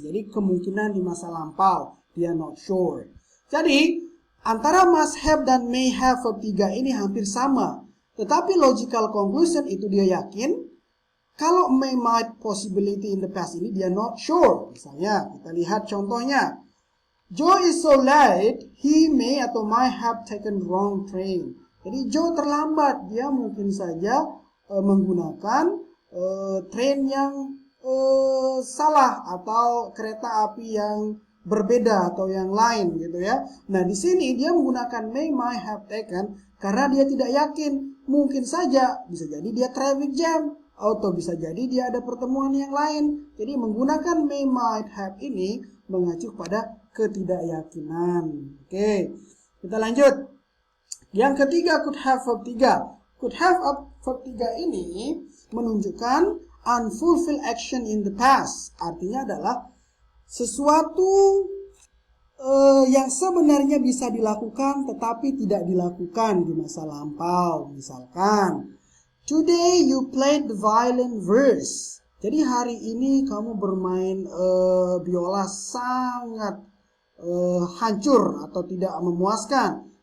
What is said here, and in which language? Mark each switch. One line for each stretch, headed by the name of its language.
Indonesian: Jadi kemungkinan di masa lampau. Dia
English: not sure.
Indonesian: Jadi antara must have dan may have verb 3 ini hampir sama. Tetapi logical conclusion itu dia yakin. Kalau may, might,
English: possibility in the past
Indonesian: ini dia
English: not sure.
Indonesian: Misalnya kita lihat contohnya.
English: Joe is so late, he may
Indonesian: atau
English: might have taken wrong train.
Indonesian: Jadi Joe terlambat, dia mungkin saja menggunakan train yang salah atau kereta api yang berbeda atau yang lain gitu ya. Nah di sini dia menggunakan may, might have taken karena dia tidak yakin. Mungkin saja bisa jadi dia
English: traffic jam
Indonesian: atau bisa jadi dia ada pertemuan yang lain. Jadi menggunakan may, might have ini mengacu pada ketidakyakinan. Oke, kita lanjut. Yang ketiga, could have verb 3.
English: Could have verb 3
Indonesian: ini menunjukkan
English: unfulfilled action in the past.
Indonesian: Artinya adalah sesuatu yang sebenarnya bisa dilakukan tetapi tidak dilakukan di masa lampau. Misalkan,
English: today you played the violin verse.
Indonesian: Jadi hari ini kamu bermain biola sangat hancur atau tidak memuaskan.